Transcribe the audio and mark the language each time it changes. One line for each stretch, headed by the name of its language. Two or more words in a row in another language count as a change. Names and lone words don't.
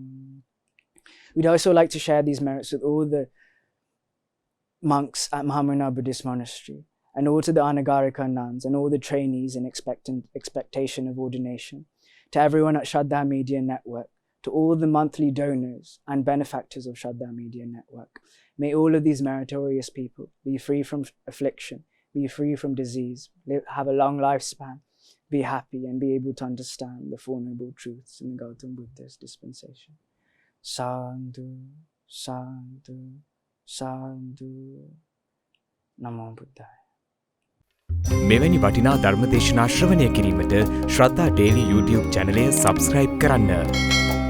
English: We'd also like to share these merits with all the monks at Mahamona Buddhist Monastery, and all to the Anagarika nuns, and all the trainees in expectation of ordination, to everyone at Shraddha Media Network, to all the monthly donors and benefactors of Shraddha Media Network. May all of these meritorious people be free from affliction, be free from disease, have a long lifespan, be happy, and be able to understand the Four Noble Truths in the Gautama Buddha's dispensation.
Pali: Sadhu, sadhu, sadhu. Namo Buddhaya.
Sinhala: මෙවැනි වටිනා ධර්මදේශනා ශ්‍රවණය කිරීමට ශ්‍රද්ධා ඩේලි YouTube චැනලය සබස්ක්‍රයිබ් කරන්න.